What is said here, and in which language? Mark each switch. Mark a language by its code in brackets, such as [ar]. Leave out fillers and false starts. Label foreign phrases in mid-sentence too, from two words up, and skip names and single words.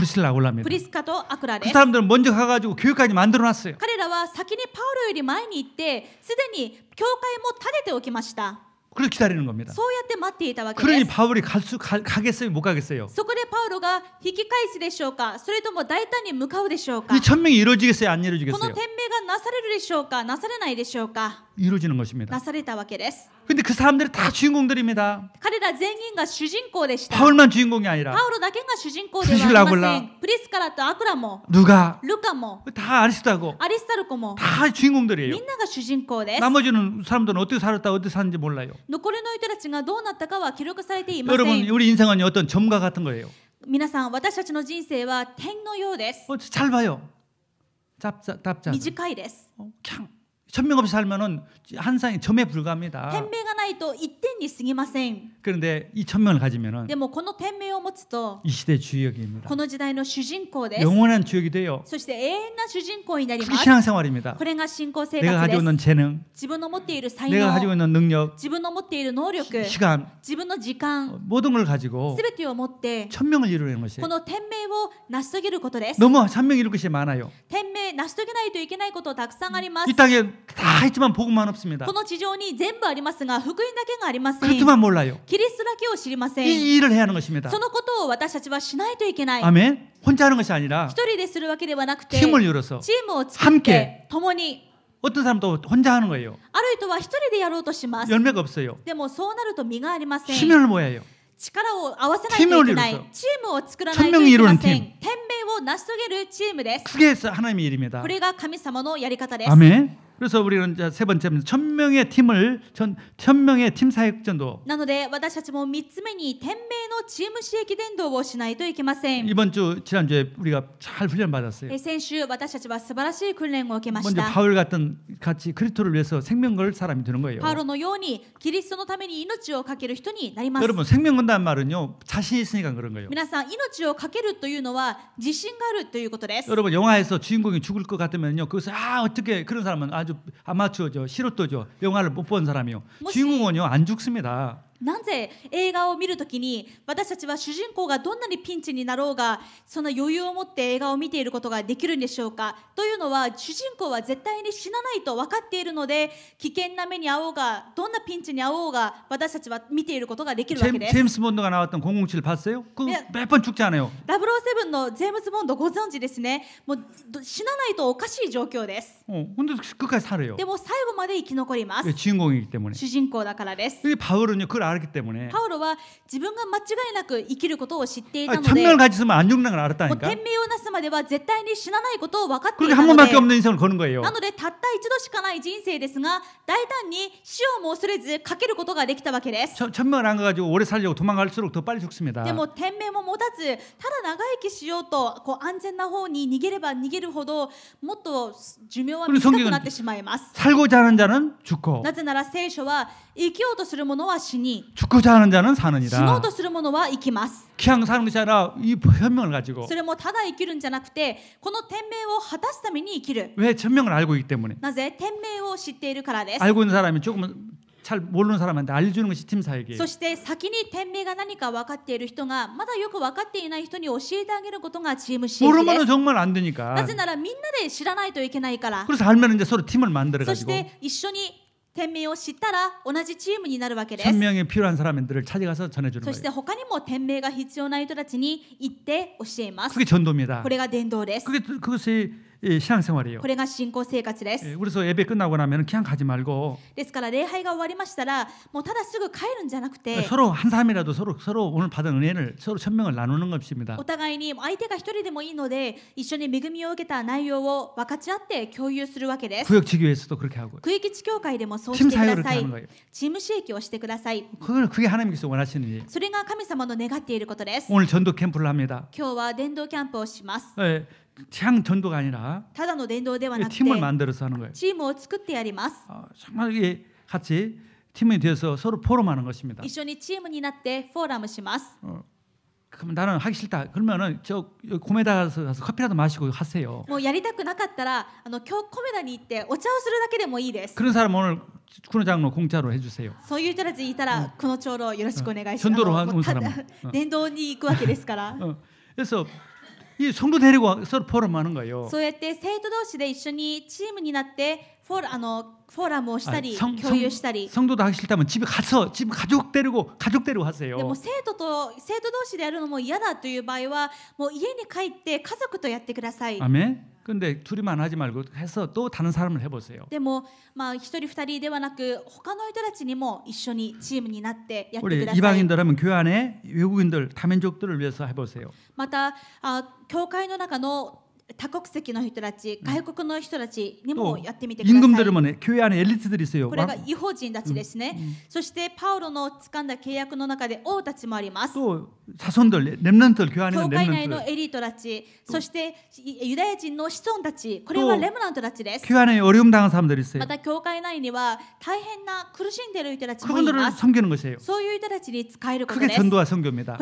[ko] 브리스라 아굴라입니다. [ja] プリスカとアクラ [ko] 그 [ja] です。 [ko] 사람들은 먼저 가가지고 교회까지 만들어놨어요. [ja] 彼らは先にパウロより前に行ってすでに教会も建てておきました。 [ko] 그렇게 기다리는 겁니다. [ja] そうやって待っていたわけで [ko] 그러니 [ja] す。 [ko] 바울이 가겠어요? 못 가겠어요? [ja] そこでパウロが引き返すでしょうか、それとも大胆に向かうでしょうか。 [ko] 이 천명이 이루어지겠어요? 안 [ja] この [ko] 이루어지겠어요? [ja] 天命がなされるでしょうか、なされないでしょうか。 [ko] 이루어지는 것입니다. [ja] なされたわけです。 [ko] 근데 그 사람들이 다 주인공들입니다. [ja] 彼ら全員が主人公でした。 [ko] 바울만 주인공이 아니라 [ja] パウロだけが主人公ではありませプリスカん。プリスカラとアクラも [ko] 누가 [ja] ルカも [ko] 다 아리스토하고 [ja] アリスタルコも [ko] 다 주인공들이에요. [ja] みんなが主人公です。 [ko] 나머지는 사람들은 어떻게 살았다 어떻게 사는지 몰라요. [ja] 残りの人たちがどうなったかは記録されていませ [ko] 여러분 [ja] ん。 [ko] 우리 인생은 어떤 점과 같은 거예요. [ja] 皆さん、私たちの人生は点のようです。 [ko] 잘 봐요. 답자. [ja] 短いです。 [ko] 그냥 천명 없이 살면은 한상이 점에 불과합니다. [ja] 天命がないと一点に過ぎません。 [ko] 그런데 이 천명을 가지면은 [ja] でもこの天命を持つと [ko] 이 시대 주역입니다. [ja] この時代の主人公です。 [ko] 영원한 주역이 돼요. [ja] そして永遠な主人公になり [ko] 그게 [ja] ます。 [ko] 신앙생활입니다. [ja] これが信仰生 [ko] 내가 [ja] 活で [ko] 가지고 [ja] す。 [ko] 있는 재능, [ja] 自分の持っている才 [ko] 내가 가지고 [ja] 能、 [ko] 있는 능력, [ja] 自分の持っている能力、 [ko] 시간 [ja] 自分の時間、 [ko] 모든 걸 가지고 [ja] すべてを持って [ko] 천명을 이루는 것이에요. [ja] この天命を成し遂げることです。 [ko] 너무 천명 이룰 것이 많아요. [ja] 天命成し遂げないといけないことたくさんあります [ko] 이 。 땅에 다 있지만 복음만 없습니다. [ja] この地上に全部ありますが福音だけがありません。 [ko] 그것만 몰라요. [ja] キリストだけを知りません。 [ko] 이 일을 해야 하는 것입니다. [ja] そのことを私たちはしないといけない。 [ko] 아멘. 혼자 하는 것이 아니라 [ja] 一人でするわけではなくて、 [ko] 팀을 이뤄서 [ja] チームを作っ [ko] 함께 [ja] て共に。 [ko] 어떤 사람도 혼자 하는 거예요. [ja] ある人は一人でやろうとします。 [ko] 열매가 없어요. [ja] でもそうなると実がありません。 [ko] 힘을 모아야 해요. [ja] 力を合わせないといけない。 [ko] 팀을 이뤄서 [ja] チームを作らないといけません。 [ko] 천명이 [ja] 天命を成し遂げるチームです。 [ko] 그게 하나님의 일입니다. [ja] これが神様のやり方です。 [ko] 아멘. 그래서 우리는 이제 세 번째는 천명의 팀을 천명의 팀 사역전도 [ja] なので私たちも3つ目に天命のチーム刺激伝道をしないといけません。 [ko] 이번 주 지난주에 우리가 잘 훈련 받았어요. [ja] 先週私たちは素晴らしい訓練を受けまし [ko] 먼저 [ja] た。 [ko] 바울 같은 같이 그리스도를 위해서 생명 걸 사람이 되는 거예요. [ja] パウロのようにキリストのために命を懸ける人になります。 [ko] 여러분 생명 건다는 말은요 자신 있으니까 그런 거예요. [ja] 皆さん命を懸けるというのは自信があるということです。 [ko] 여러분 영화에서 주인공이 죽을 것 같으면요 그것을 어떻게 그런 사람은 아주 아마추어죠 素人죠 영화를 못 본 사람이요. 주인공은요 안 죽습니다. [ja] なぜ映画を見るときに私たちは主人公がどんなにピンチになろうがその余裕を持って映画を見ていることができるんでしょうか。というのは主人公は絶対に死なないと分かっているので危険な目に遭おうがどんなピンチに遭おうが私たちは見ていることができるわけです。 [ko] 제임스 본드가 나왔던 007 봤어요? 그 네. 몇 번 죽지 않아요. [ja] 007 のジェームズ・ボンドご存知ですね。もう死なないとおかしい状況です。 [ko] 근데 끝까지 살아요. [ja] でも最後まで生き残ります。 [ko] 주인공이기 때문에. [ja] 主人公だからです。 [ko] 이 바울은요 그걸 알았기 때문에 [ja] パウロは自分が間違いなく生きることを知っていたので [ko] 천명을 가졌으면 안 죽는 걸 [ja] もう [ko] 알았다니까. [ja] 天命をなすまでは絶対に死なないことを分かってい [ko] 그렇게 [ja] た [ko] 한 [ja] の [ko] 번밖에 [ja] で [ko] 없는 인생을 거는 거예요. [ja] なのでたった一度しかない人生ですが大胆に死をも恐れずかけることができたわけです。 [ko] 천명을 안 가가지고 오래 살려고 도망갈수록 더 빨리 죽습니다. [ja] でも天命も持たずただ長生きしようと安全な方に逃げれば逃げるほどもっと寿命は短くなってしまいます。 [ko] 살고자 하는 자는 죽고 [ja] なぜなら聖書は生きようとする者は死に [ko] 죽고자 하는 자는 [ja] 死のう [ko] 사느니라. [ja] とする者は生きます。 [ko] 그냥 사는 것이 아니라 이 현명을 가지고 [ja] それもただ生きるんじゃなくてこの天命を果たすために生きる。 [ko] 왜 천명을 알고 있기 때문에 [ja] なぜ天命を知っているからです。 [ko] 알고 있는 사람이 조금은 잘 모르는 사람한테 알려주는 것이 팀 사역이에요. [ja] そして先に天命が何か分かっている人がまだよく分かっていない人に教えてあげることがチーム刺激で [ko] 모르면 [ja] す。 [ko] 정말 안 되니까. [ja] なぜならみんなで知らないといけないから。 [ko] 그래서 알면 이제 서로 팀을 [ja] そ [ko] 만들어 [ja] し [ko] 가지고 [ja] て一緒に天命を知ったら同じチームになるわけです。 [ko] 천명이 필요한 사람들을 찾아가서 전해주는 [ja] そして [ko] 거예요. [ja] 他にも天命が必要な人たちに行って教えます。 [ko] 그게 전도입니다. [ja] これが伝道です。 [ko] 그것이 이 신앙생활이에요. [ja] これが信仰生活です。 [ko] 그래서 예배 끝나고 나면 그냥 가지 말고 [ja] ですから礼拝が終わりましたらもうただすぐ帰るんじゃなくて [ko] 서로 한 사람이라도 서로 오늘 받은 은혜를 서로 천명을 나누는 것입니다. [ja] お互いに相手が一人でもいいので一緒に恵みを受けた内容を分かち合って共有するわけです。 [ko] 구역지교회에서도 그렇게 하고 [ja] 区域地教会でもそうしてく [ko] 팀 사역을 [ja] だ [ko] 그렇게 [ja] さい [ko] 하는 。 거예요. [ja] チーム刺激をしてください。 [ko] 그게 하나님께서 원하시는 일이에요. [ja] それが神様の願っていることです。 [ko] 오늘 전도 캠프를 합니다. [ja] 今日は伝道キャンプをします。 [ko] 향 전도가 아니라 [ja] ただの伝道ではなくて [ko] 팀을 만들어서 하는 거예요. [ja] チームを作ってやります。 [ko] 정말 이게 같이 팀이 되어서 서로 포럼하는 것입니다. [ja] 一緒にチームになってフォーラムします。 [ko] 그럼 나는 하기 싫다. 그러면은 저 고메다 가서 커피라도 마시고 하세요. [ja] もうやりたくなかったら今日コメダに行ってお茶をするだけでもいいです。 [ko] 그런 사람 오늘 군호장로 공짜로 해주세요. [ja] そういう人たちいたらこの長老よろしくお願いします。 [ko] 전도로 [ja] も [ko] 하는 [ja] うた [ko] 사람. [ja] 伝道に行くわけですから。 [ko] 그래서 이 성도 데리고 서로 포럼하는 거예요. [ja] そうやって生徒同士で一緒にチームになってフォーラムをしたり [ko] 성- [ja] 共有したり。 [ko] 성도도 하기 싫다면 집에 가서 집 가족 데리고 하세요. [ja] でも生徒同士でやるのも嫌だという場合はもう家に帰って家族とやってください。 [ko] 아멘. 근데 둘이만 하지 말고 해서 또 다른 사람을 해보세요. [ja] でも一人二人ではなく他の人たちにも一緒にチームになってやって [ko] 우리 [ja] ください。 [ko] 이방인들하면 교회 안에 외국인들 다민족들을 위해서 해보세요. [ja] また教会の中の多国籍の人たち、外国の人たちにも [ko] 또 [ja] やってみてください。 [ko] 임금들은 교회 안에 엘리트들이 있어요. [ja] これが異邦人たちですね。そしてパウロの掴んだ契約の中で王たちもあります。 [ko] 또 자손들, 렘넌트들 교회 안에 [ja] 教 [ko] 있는 [ja] 会内の [ko] 렘넌트. [ja] エリートたち、そしてユダヤ人の子孫たち、これはレムナントたちです。 [ko] 교회 안에 어려움 당한 사람들이 있어요. [ja] また教会内には大変な苦しんでいる人たちもい [ko] 그분들을 [ja] ます。 [ko] 섬기는 것이에요. [ja] そういう人たちに使えること [ko] 그게 [ja] です。 [ko] 전도와 선교입니다.